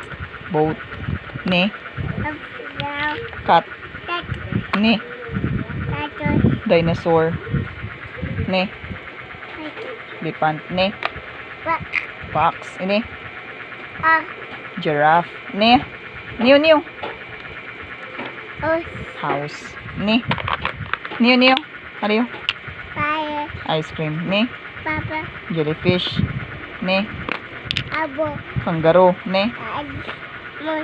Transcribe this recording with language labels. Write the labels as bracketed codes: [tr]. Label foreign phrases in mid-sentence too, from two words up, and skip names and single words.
[en] Boat. Ni. Now. Cat. Cat. Ni. Turtle. Dinosaur. Ni. Cat. Elephant. Ni. What? Fox. Ini. Giraffe. Ni. Niyo. Horse. [tl] House. Ni. Niyo. Ano yun? [en] Fire. Ice cream. Ni. Papa. Jellyfish. Ni. Abo. Kangaroo. Ni. Moon.